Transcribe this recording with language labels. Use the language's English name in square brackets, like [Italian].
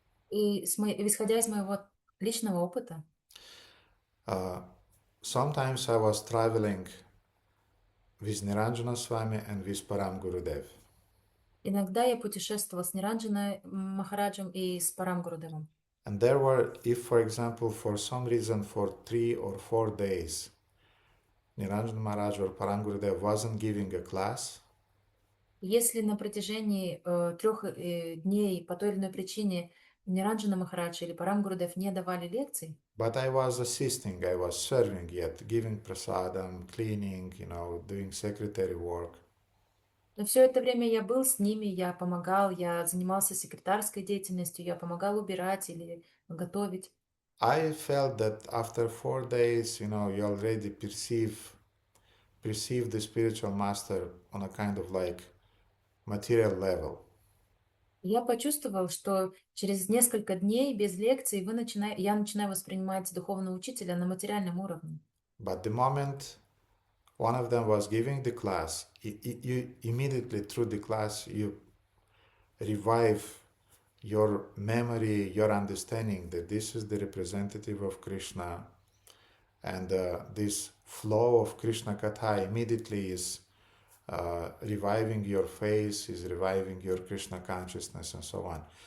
[Russian] И исходя из моего личного опыта, [English] sometimes I was traveling with Niranjana Swami and with Param Gurudev. [Russian] Иногда я путешествовала с Ниранджаной Махараджем и с Парам Гурудевом. [English] And there were, if for example, for some reason, for 3 or 4 days, Niranjana Maharaj or Param Gurudev wasn't giving a class, [Russian] если на протяжении 3 дней по той или иной причине Ниранджана Махарадж или Парам Гурудев не давали лекций, [English] but I was assisting, I was serving yet, giving prasadam, cleaning, doing secretary work. [Russian] но все это время я был с ними, я помогал, я занимался секретарской деятельностью, я помогал убирать или готовить. [English] I felt that after 4 days, you already perceive the spiritual master on a kind of like material level. [Russian] Я почувствовал, что через несколько дней без лекций я начинаю воспринимать духовного учителя на материальном уровне. [English] But the moment one of them was giving the class. You immediately through the class you revive your memory, your understanding that this is the representative of Krishna, and this flow of Krishna Katha immediately is reviving your face, is reviving your Krishna consciousness, and so on.